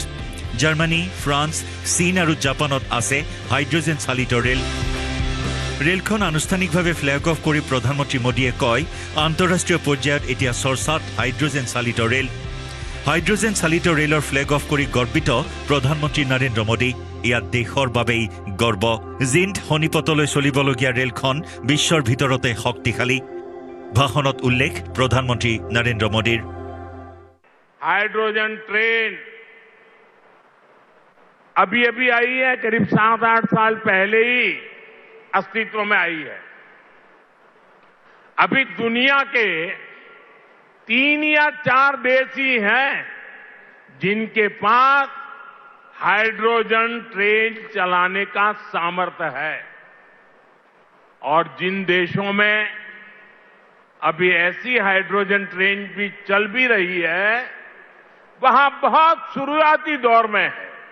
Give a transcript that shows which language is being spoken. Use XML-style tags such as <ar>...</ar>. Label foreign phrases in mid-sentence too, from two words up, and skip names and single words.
<as>জাৰ্মানী ফ্ৰান্স চীন আৰু জাপানত আছে হাইড্ৰজেন চালিত ৰেল ৰেলখন আনুষ্ঠানিকভাৱে</as> <en>flag off</en> <as>কৰি প্ৰধানমন্ত্ৰী মোদীয়ে কয় আন্তঃৰাষ্ট্ৰীয় পৰ্যায়ত এতিয়া চৰ্চাত হাইড্ৰজেন চালিত ৰেল। হাইড্ৰজেন চালিত ৰেলৰ</as> <en>flag off</en> <as>কৰি গৰ্বিত প্ৰধানমন্ত্ৰী নৰেন্দ্ৰ মোদী। ইয়াত দেশৰ বাবেই গৰ্ব। জিন্দ শনিপথলৈ চলিবলগীয়া ৰেলখন বিশ্বৰ ভিতৰতে শক্তিশালী। ভাষণত উল্লেখ প্ৰধানমন্ত্ৰী নৰেন্দ্ৰ মোদীৰ।</as> <hi>हाइड्रोजन ट्रेन अभी आई है, करीब 7-8 साल पहले ही अस्तित्व में आई है। अभी दुनिया के 3 या 4 देश ही हैं जिनके पास हाइड्रोजन ट्रेन चलाने का सामर्थ्य है, और जिन देशों में अभी ऐसी हाइड्रोजन ट्रेन भी चल भी रही है वहां बहुत शुरुआती दौर में है।</hi>